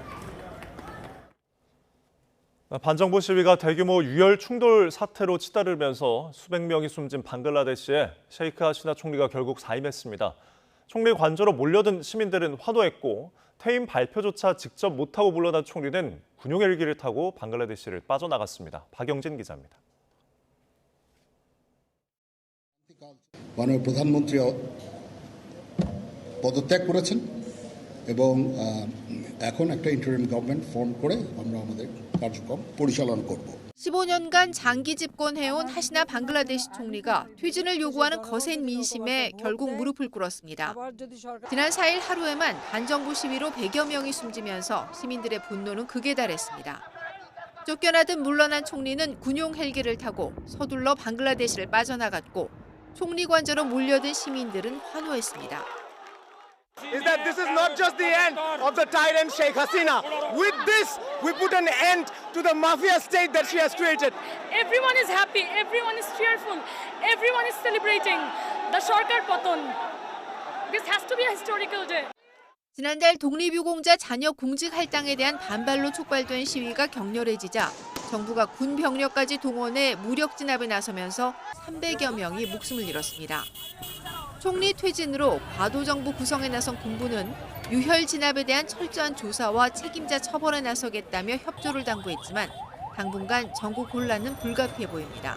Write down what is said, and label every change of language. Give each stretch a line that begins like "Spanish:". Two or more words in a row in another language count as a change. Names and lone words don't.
Korean: 반정부 시위가 대규모 유혈 충돌 사태로 치달으면서 수백 명이 숨진 방글라데시에 셰이크 하시나 총리가 결국 사임했습니다. 총리 관저로 몰려든 시민들은 환호했고 퇴임 발표조차 직접 못하고 물러난 총리는 군용 헬기를 타고 방글라데시를 빠져나갔습니다. 박영진 기자입니다.
Bangla: মাননীয় প্রধানমন্ত্রী পদত্যাগ করেছেন এবং এখন একটা
English: interim government form
Bangla: করে আমরা আমাদের কার্যক্রম পরিচালনা করব।
Korean: 15년간 장기 집권해온 하시나 방글라데시 총리가 퇴진을 요구하는 거센 민심에 결국 무릎을 꿇었습니다. 지난 4일 하루에만 반정부 시위로 100여 명이 숨지면서 시민들의 분노는 극에 달했습니다. 쫓겨나듯 물러난 총리는 군용 헬기를 타고 서둘러 방글라데시를 빠져나갔고 총리 관저로 몰려든 시민들은 환호했습니다.
English: Is that this is not just the end of the tyrant Sheikh Hasina. With this, we put an end to the mafia state that she has created. Everyone is happy, everyone is cheerful, everyone is celebrating the
Bangla: সরকার পতন.
English: This has to be a historical day.
Korean: 지난달 독립유공자 자녀 공직 할당에 대한 반발로 촉발된 시위가 격렬해지자 정부가 군 병력까지 동원해 무력 진압에 나서면서 300여 명이 목숨을 잃었습니다. 총리 퇴진으로 과도 정부 구성에 나선 군부는 유혈 진압에 대한 철저한 조사와 책임자 처벌에 나서겠다며 협조를 당부했지만 당분간 전국 혼란은 불가피해 보입니다.